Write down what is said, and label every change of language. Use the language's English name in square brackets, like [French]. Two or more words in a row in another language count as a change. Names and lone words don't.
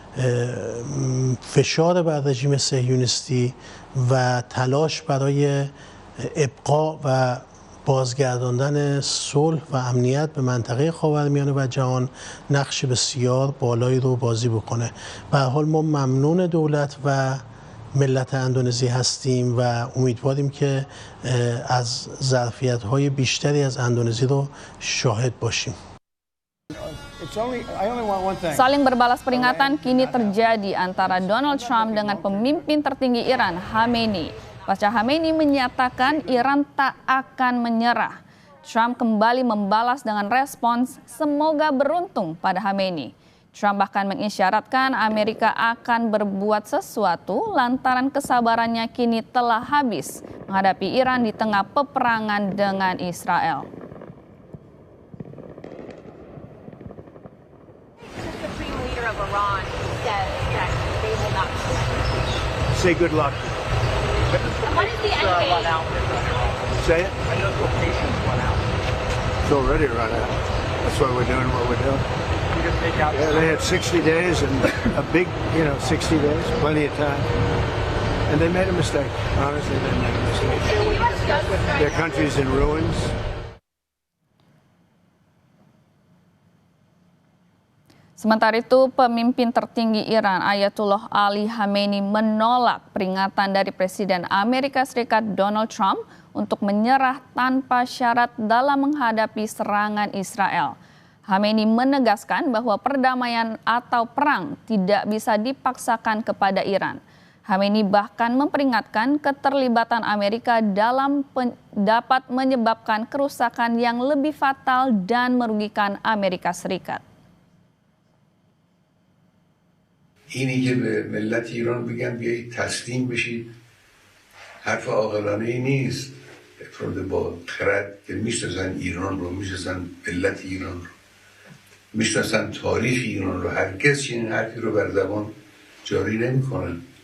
[Persian] فشار بر رژیم صهیونیستی و تلاش برای ابقا و بازگرداندن صلح و امنیت به منطقه خاورمیانه و جهان نقش بسیار بالایی رو بازی بکنه. به هر حال ما ممنون دولت و ملت اندونزی هستیم و امیدواریم که از ظرفیت‌های بیشتری از اندونزی رو شاهد باشیم. [Indonesian] Saling berbalas peringatan kini terjadi antara Donald Trump dengan pemimpin tertinggi Iran, Khamenei. Pasca Khamenei menyatakan Iran tak akan menyerah. Trump kembali membalas dengan respons semoga beruntung pada Khamenei. Trump bahkan mengisyaratkan Amerika akan berbuat sesuatu lantaran kesabarannya kini telah habis menghadapi Iran di tengah peperangan dengan Israel. [English] Supreme leader of Iran says that they will not surrender. Say good luck. And what is the end game? Say it. I know quotations run out. It's already run out. That's why we're doing what we're doing. Yeah, they had 60 days and a big, 60 days, plenty of time. And they made a mistake. Honestly, they made a mistake. Their country's in ruins. [Indonesian] Sementara itu, pemimpin tertinggi Iran Ayatollah Ali Khamenei menolak peringatan dari Presiden Amerika Serikat Donald Trump untuk menyerah tanpa syarat dalam menghadapi serangan Israel. Khamenei menegaskan bahwa perdamaian atau perang tidak bisa dipaksakan kepada Iran. Khamenei bahkan memperingatkan keterlibatan Amerika dapat menyebabkan kerusakan yang lebih fatal dan merugikan Amerika Serikat. [Persian] اینی که به ملت ایران بگن بیایید تسلیم بشید حرف عاقلانه ای نیست. افراد با خرد که میشناسن ایران رو، میشناسن ملت ایران رو، میشناسن تاریخ ایران رو، هرگز چنین حرفی رو بر زبان جاری نمیکنن.